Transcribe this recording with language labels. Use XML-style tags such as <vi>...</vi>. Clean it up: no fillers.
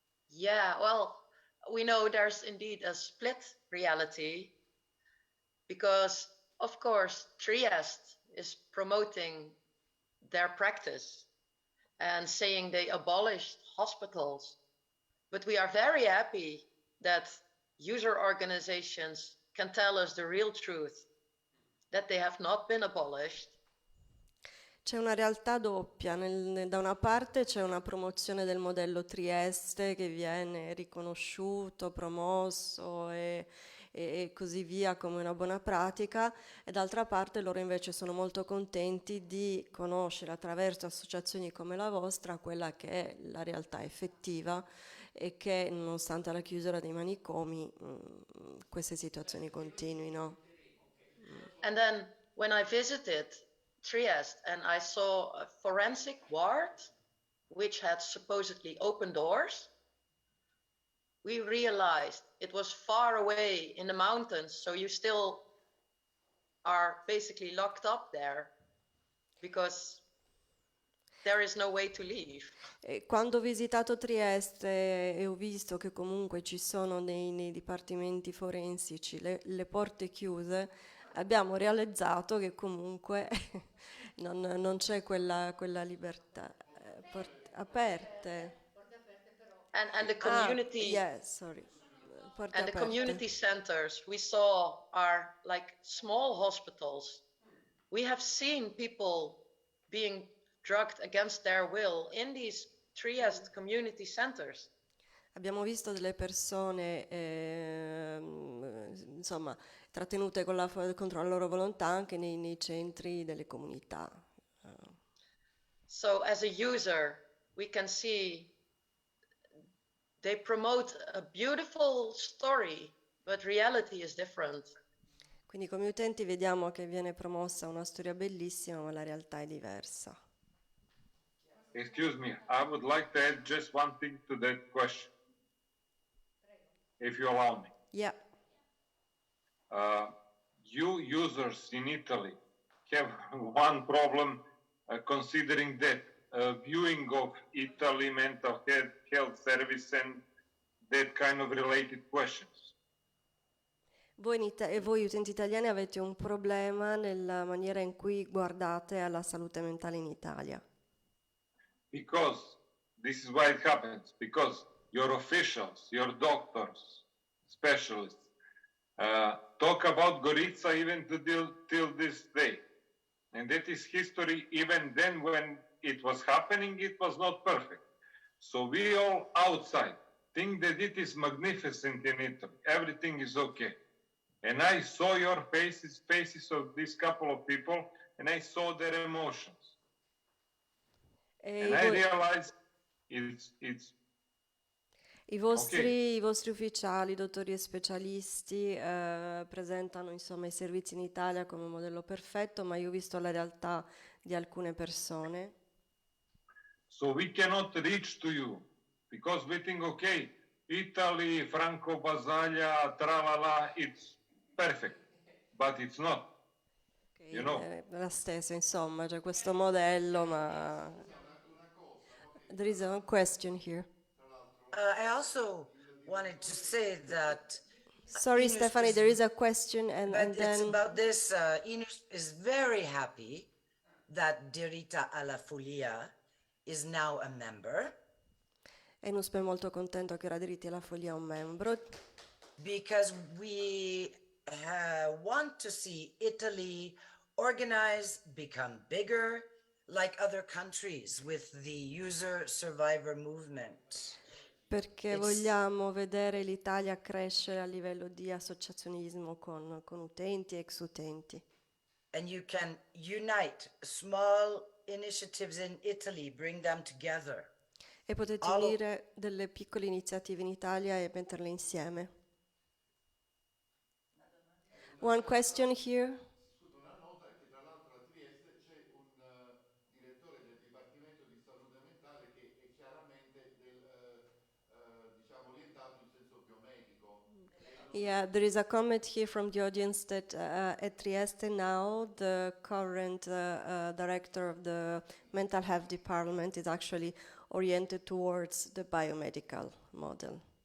<en>Yeah, well, we know there's indeed a split reality because, of course, Trieste is promoting their practice and saying they abolished hospitals. But we are very happy that user organizations can tell us the real truth, that they have not been abolished.</en> <it>C'è una realtà doppia, da una parte c'è una promozione del modello Trieste che viene riconosciuto, promosso e così via come una buona pratica, e d'altra parte loro invece sono molto contenti di conoscere attraverso associazioni come la vostra quella che è la realtà effettiva e che nonostante la chiusura dei manicomi queste situazioni continuino.</it> <en>And then when I visited Trieste and I saw a forensic ward which had supposedly open doors, we realized it was far away in the mountains, so you still are basically locked up there because there is no way to leave.</en> <it>E quando ho visitato Trieste e ho visto che comunque ci sono nei dipartimenti forensici le porte chiuse, abbiamo realizzato che comunque non c'è quella libertà. Aperte.</it> <en>And the community yes, sorry.</en> <it>Porte</it> <en>and the</en> <it>aperte.</it> <en>community centers we saw are like small hospitals. We have seen people being drugged against their will in these Trieste community centers.</en> <it>Abbiamo visto delle persone insomma trattenute contro la loro volontà anche nei centri delle comunità.</it> <en>So as a user, we can see they promote a beautiful story, but reality is different.</en> <it>Quindi come utenti vediamo che viene promossa una storia bellissima, ma la realtà è diversa.</it> <en>Excuse me, I would like to add just one thing to that question, if you allow me. Yeah. You users in Italy have one problem considering that viewing of Italy mental health service and that kind of related questions.</en> <it>Voi utenti italiani avete un problema nella maniera in cui guardate alla salute mentale in Italia.</it> <en>Because this is why it happens, because your officials, your doctors, specialists, talk about Goritsa even till this day. And that is history. Even then when it was happening, it was not perfect. So we all outside think that it is magnificent in Italy. Everything is okay. And I saw your faces of this couple of people, and I saw their emotions. And I realized it's</en> <it>I vostri ufficiali, dottori e specialisti presentano insomma i servizi in Italia come modello perfetto, ma io ho visto la realtà di alcune persone.</it> <en>So we cannot reach to you because we think, okay, Italy, Franco Basaglia, tralala, it's perfect, but it's not. Okay, You know.</en> <it>La stessa, insomma, c'è questo modello, ma</it> <en>there is a question here. I also wanted to say that. Sorry, Stephanie, there is a question, and But then it's about this. Inus is very happy that Dirita alla Follia is now a member.</en> <it>Enus è molto contento che ora Diritti alla Follia è un membro,</it> <en>Because we want to see Italy organize, become bigger, like other countries with the user survivor movement.</en> <it>perché vogliamo vedere l'Italia crescere a livello di associazionismo con utenti e ex utenti.</it> <en>And you can unite small initiatives in Italy, bring them together.</en> <it>E potete Allo- unire delle piccole iniziative in Italia e metterle insieme.</it> <en>One question here.</en> <it>Una nota è che tra l'altro a Trieste c'è un direttore del Dipartimento di Salute Mentale che è chiaramente diciamo orientato in senso biomedico.</it> <en>Yeah, there is a comment here from the audience that at Trieste now the current director of the mental health department is actually oriented towards the biomedical model.</en>